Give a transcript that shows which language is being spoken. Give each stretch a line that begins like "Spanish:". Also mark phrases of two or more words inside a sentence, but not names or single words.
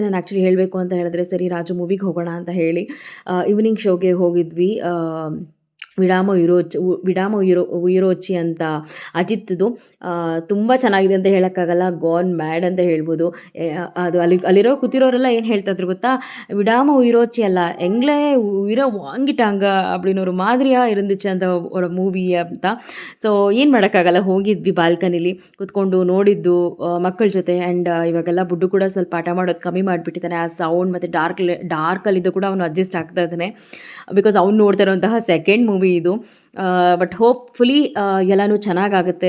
Kannada: ನಾನು ಆ್ಯಕ್ಚುಲಿ ಹೇಳಬೇಕು ಅಂತ ಹೇಳಿದ್ರೆ, ಸರಿ ರಾಜು ಮೂವಿಗೆ ಹೋಗೋಣ ಅಂತ ಹೇಳಿ
English: evening show
Kannada: ಹೋಗಿದ್ವಿ. ವಿಡಾಮ ಉಯಿರೋಚಿ ಅಂತ ಅಜಿತ್ದು. ತುಂಬ ಚೆನ್ನಾಗಿದೆ ಅಂತ ಹೇಳೋಕ್ಕಾಗಲ್ಲ,
English: gone mad
Kannada: ಅಂತ ಹೇಳ್ಬೋದು. ಅದು ಅಲ್ಲಿರೋ ಕೂತಿರೋರೆಲ್ಲ ಏನು ಹೇಳ್ತಾಯಿದ್ರು ಗೊತ್ತಾ, ವಿಡಾಮ ಉಯಿರೋಚಿ ಅಲ್ಲ,
Tamil: எங்கள உயிர வாங்கிட்டாங்க அப்படின்னு ஒரு மாதிரியா இருந்துச்சு அந்த ஒரு
Kannada: ಮೂವಿ ಅಂತ. ಸೊ ಏನು ಮಾಡೋಕ್ಕಾಗಲ್ಲ, ಹೋಗಿದ್ವಿ ಬಾಲ್ಕನಿಲಿ ಕೂತ್ಕೊಂಡು ನೋಡಿದ್ದು ಮಕ್ಕಳ ಜೊತೆ. ಆ್ಯಂಡ್ ಇವಾಗೆಲ್ಲ ಬುಡ್ಡು ಕೂಡ ಸ್ವಲ್ಪ ಆಟ ಮಾಡೋದು ಕಮ್ಮಿ ಮಾಡಿಬಿಟ್ಟಿದ್ದಾನೆ. ಆ ಸೌಂಡ್ ಮತ್ತು ಡಾರ್ಕಲ್ಲಿದ್ದು ಕೂಡ ಅವನು ಅಡ್ಜಸ್ಟ್ ಆಗ್ತಾ ಇದ್ದಾನೆ. ಬಿಕಾಸ್ ಅವ್ನು ನೋಡ್ತಾ ಇರೋಂತಹ
English: second movie
Kannada: ಇದು.
English: but hopefully
Kannada: ಎಲ್ಲನೂ ಚೆನ್ನಾಗಾಗುತ್ತೆ.